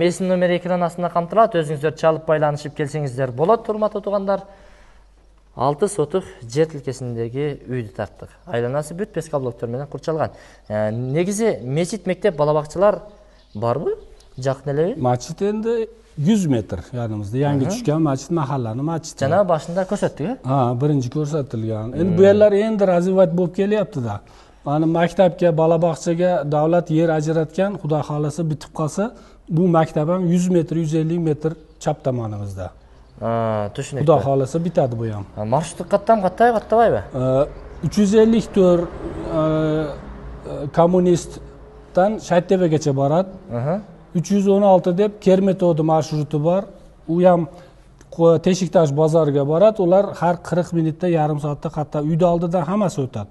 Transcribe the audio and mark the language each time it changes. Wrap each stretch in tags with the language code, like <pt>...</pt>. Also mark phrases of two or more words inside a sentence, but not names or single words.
<ky>Эсин номери экран астында камтылат. Өзүңүздөр чалып байланышып келсеңиздер болот, урматтуу туугандар. 6 сотук жер тилкесиндеги үйдү тарттык. Айланасы бүт песка блоктор менен курчалган. Негизи мечит, мектеп, бала бакчалар барбы? Жакын элеби?</ky> <uz>Мачит энди 100 метр янымызда. Yangi tushgan machit, mahallani machiti.</uz> <ky>Жана башында көрсөттүк,</ky> <uz>birinchi ko'rsatilgan. Endi bu yerlar endi razvivat bo'lib kelyapti-da. Mana maktabga, bala bog'chaga davlat yer ajratgan, xudo xolasa bitib qolsa, bu maktab ham 100 metr, 150 metr chap tomonimizda. Tushundik. Xudo xolasa bitadi bu ham.</uz> <ky>Маршруттук каттам каттабайбы?</ky> <uz>354 kommunistdan Shaytepegacha boradi. 316 deb Kermetodi marshruti bor. U ham Teshiktash bozoriga boradi. Ular har 40 minutda, yarim soatda qatta uyda oldidan hammasi o'tadi.</uz>